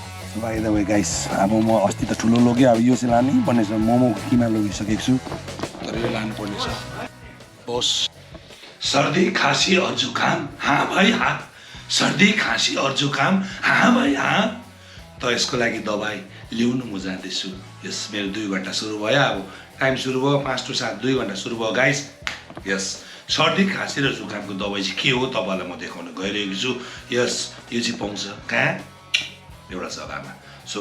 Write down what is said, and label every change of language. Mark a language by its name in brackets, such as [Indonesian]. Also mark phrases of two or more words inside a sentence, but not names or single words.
[English] by the way guys [Nepali] अब म अस्ति त ठुलो लोगे अब यो चाहिँ लानै पर्ने छ मोमोको किमा लगिसकेको छु तर यो लानु पर्ने छ बस [Hindi] सर्दी खाँसी और जुकाम हाँ भाइ हाँ सर्दी खाँसी और जुकाम हाँ [Nepali] भाइ हाँ त यसको लागि दबाई ल्याउनु म जाँदैछु यस मेरो 2 घण्टा सुरु भयो अब टाइम सुरु भयो 5 to 7 2 घण्टा सुरु भयो गाइस यस सर्दी खाँसी र जुकामको दबाई चाहिँ के हो तपाईँलाई म देखाउन गइरहेको छु यस यो चाहिँ पाउँछ कहाँ एउटा जग्गामा सो